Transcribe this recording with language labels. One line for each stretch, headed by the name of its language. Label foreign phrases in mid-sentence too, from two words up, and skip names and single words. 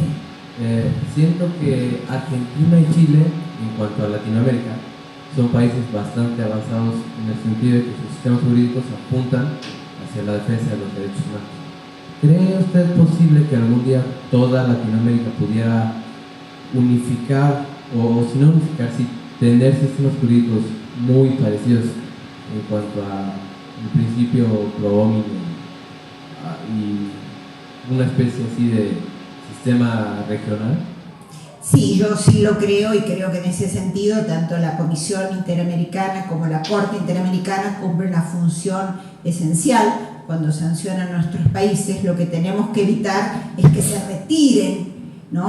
Spanish: Siento que Argentina y Chile, en cuanto a Latinoamérica, son países bastante avanzados en el sentido de que sus sistemas jurídicos apuntan hacia la defensa de los derechos humanos. ¿Cree usted posible que algún día toda Latinoamérica pudiera unificar, o si no unificar, sí tener sistemas jurídicos muy parecidos en cuanto a el principio
Latin: pro hominem
Spanish: y una especie así de sistema regional? Sí, yo sí lo creo, y creo que en ese sentido tanto la Comisión Interamericana como la Corte Interamericana cumplen una función esencial. Cuando sancionan a nuestros países, lo que tenemos que evitar es que se retiren, ¿no?